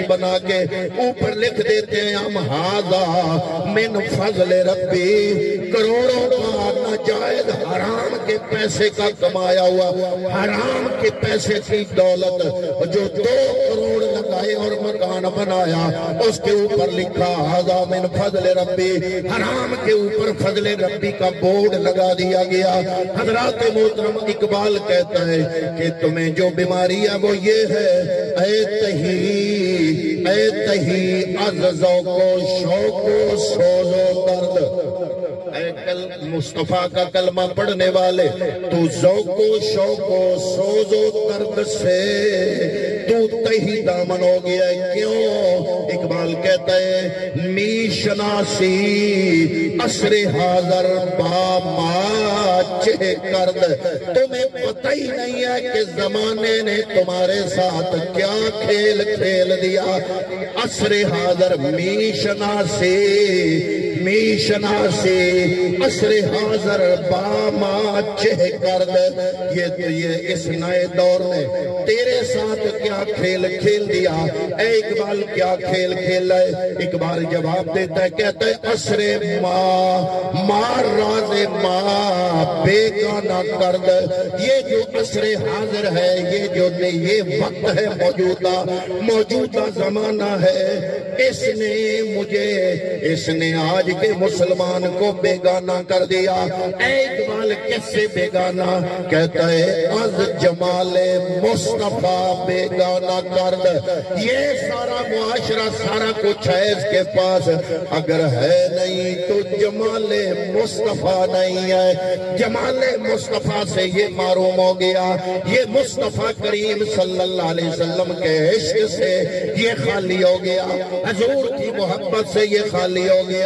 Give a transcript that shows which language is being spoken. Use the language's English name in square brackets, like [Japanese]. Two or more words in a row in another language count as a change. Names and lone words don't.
[Urdu] بنا کے اوپر لکھ دیتے ہیں ہم [Arabic] ہاذا من فضل ربی، [Urdu] کروڑوں کا نجائز حرام کے پیسے کا کمایا ہوا، حرام کے پیسے کی دولت جو 2 کروڑ لگائے اور مکان بنایا، اس کے اوپر لکھا [Arabic] ہاذا من فضل ربی، [Urdu] حرام کے اوپر فضل ربی کا بورڈ لگا دیا گیا۔ حضرات محترم اقبال کہتا ہے کہ تمہیں جو بیماری ہے وہ یہ ہے، [Persian] اے تہی از ذوق و شوق و سوز و درد، [Urdu] اے مصطفیٰ کا کلمہ پڑھنے والے تو ذوق و شوق و سوز و درد سے تو تہی دامن ہو گیا ہے۔ کیوں؟ اقبال کہتا ہے [Persian] می شناسی عصر حاضر با ما چہ کرد، [Urdu] تمہیں پتہ ہی نہیں ہے کہ زمانے نے تمہارے ساتھ کیا کھیل کھیل دیا۔ [Persian] عصر حاضر می شناسی عصر حاضر با ما چہ کرد، [Urdu] یہ اس نئے دور میں تیرے ساتھ کیا کھیل کھیل دیا؟ اے اقبال کیا کھیل کھیل ہے؟ اقبال جواب دیتا ہے، کہتا ہے [Persian] عصر ما راز ما بیگانہ کرد، [Urdu] یہ جو عصر حاضر ہے، یہ وقت ہے، موجودہ زمانہ ہے، اس نے آج کے مسلمان کو بیگانہ کر دیا۔ اے اقبال کیسے بیگانہ؟ کہتا ہے [Persian] از جمال مصطفیٰ بیگانہ کرد، [Urdu] یہ سارا معاشرہ سارا کچھ ہے اس کے پاس، اگر ہے نہیں تو جمال مصطفیٰ نہیں ہے، جمال مصطفیٰ سے یہ معروم ہو گیا، یہ مصطفیٰ کریم [Arabic] صلی اللہ علیہ وسلم [Urdu] کے عشق سے یہ خالی ہو گیا، حضور کی محبت سے یہ خالی ہو گیا۔